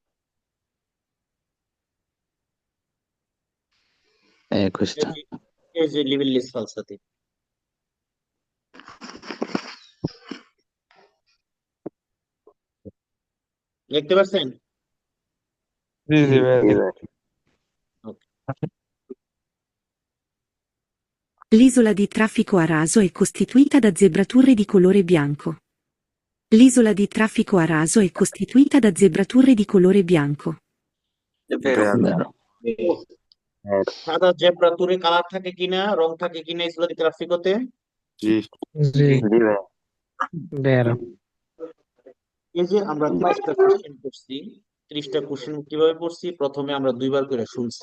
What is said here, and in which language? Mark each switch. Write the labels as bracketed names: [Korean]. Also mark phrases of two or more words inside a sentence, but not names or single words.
[Bangla] 21টা এই যে [Italian] livelli sfalsati [Bangla] দেখতে পাচ্ছেন? জি জি ভাইয়া ওকে [Italian] L'isola di traffico a raso è costituita da zebrature di colore bianco. L'isola di traffico a raso è costituita da zebrature di colore bianco. vero [Bangla] সাদা জেব্রা তুরে কালার থাকে কিনা, রং থাকে কিনা ইসলামী ট্রাফিকতে? জি জি vero এই যে আমরা 30টা কোশ্চেন করছি, 30টা কোশ্চেন কিভাবে পড়ছি? প্রথমে আমরা দুইবার করে শুনছি।